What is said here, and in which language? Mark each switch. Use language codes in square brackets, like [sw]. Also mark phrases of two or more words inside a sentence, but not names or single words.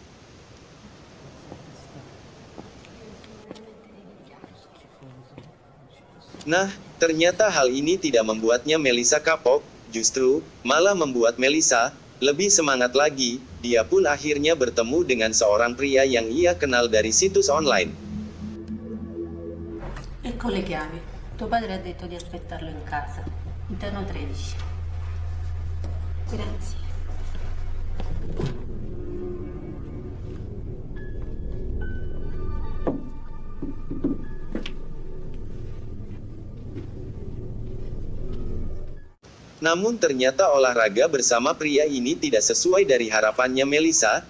[id] Nah, ternyata hal ini tidak membuatnya Melisa kapok, justru, malah membuat Melisa, lebih semangat lagi. Dia pun akhirnya bertemu dengan seorang pria yang ia kenal dari situs online. [it] Ecco le chiavi. Tuo padre ha detto di aspettarlo in casa. Interno 13. Grazie. [id] Namun ternyata olahraga bersama pria ini tidak sesuai dari harapannya Melisa.